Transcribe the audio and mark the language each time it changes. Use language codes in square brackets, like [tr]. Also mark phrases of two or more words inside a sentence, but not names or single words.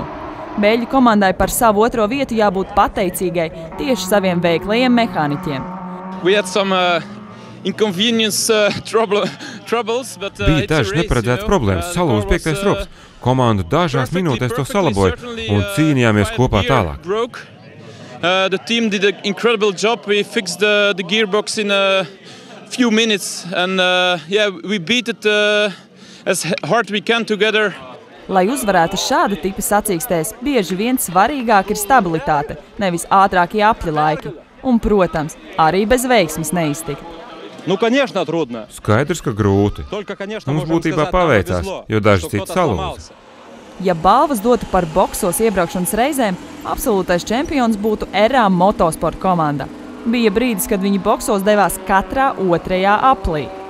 [lv] Beļģu komandai par savu 2. vietu jābūt pateicīgai tieši saviem veiklajiem mehāniķiem. Bija dažas neparedzētas problēmas, salūza 5. rops. Komanda dažās minūtēs to salaboja un cīnījāmies kopā tālāk. [en] The team did an incredible job. We fixed the gearbox in a few minutes, and we beat it as hard we can together. [lv] Lai uzvarētu šāda tipa sacīkstēs, bieži vien svarīgāk ir stabilitāte, nevis ātrākie apļa laiki. Un, protams, arī bez veiksmes neiztikt. Nu, [ru] конечно, трудно. [lv] Skaidrs, ka grūti. Mums būtībā paveicās, jo daži citi salūza. Ja balvas dotu par boksos iebraukšanas reizēm, absolūtais čempions būtu RA Motosport komanda. bija brīdis, kad viņi boksos devās katrā otrajā aplī.